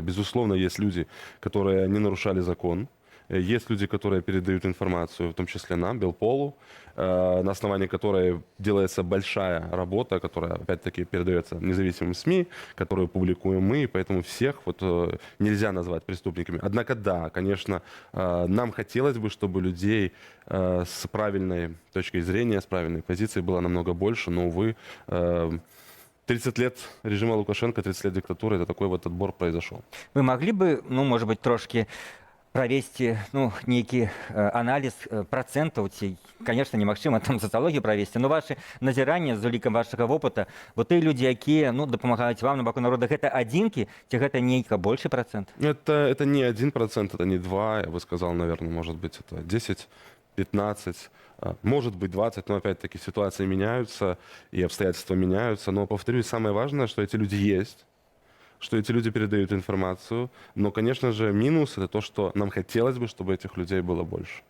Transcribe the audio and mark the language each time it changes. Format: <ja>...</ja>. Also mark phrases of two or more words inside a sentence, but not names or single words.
<ru>Безусловно, есть люди, которые не нарушали закон, есть люди, которые передают информацию, в том числе нам, Белполу, на основании которой делается большая работа, которая, опять-таки, передается независимым СМИ, которую публикуем мы, поэтому всех нельзя назвать преступниками. Однако, да, конечно, нам хотелось бы, чтобы людей с правильной точкой зрения, с правильной позицией было намного больше, но, увы, 30 лет режима Лукашенко, 30 лет диктатуры, это такой вот отбор произошел. Вы могли бы, может быть,</ru> <be>трошки правесці нейкі аналіз працэнтаў, ці, конечно, немагчыма там сацыялогію правесці, но вашы назіранні з улікам вашага вопыта, вот тыя людзі, якія дапамагаюць вам на баку народа, гэта адзінкі, ці гэта нейка большы працэнт?</be> <ru>Это не 1%, это не 2%, я бы сказал, наверное, может быть, это 10, 15, может быть 20, но опять-таки ситуации меняются и обстоятельства меняются. Но, повторюсь, самое важное, что эти люди есть, что эти люди передают информацию. Но, конечно же, минус — это то, что нам хотелось бы, чтобы этих людей было больше.</ru>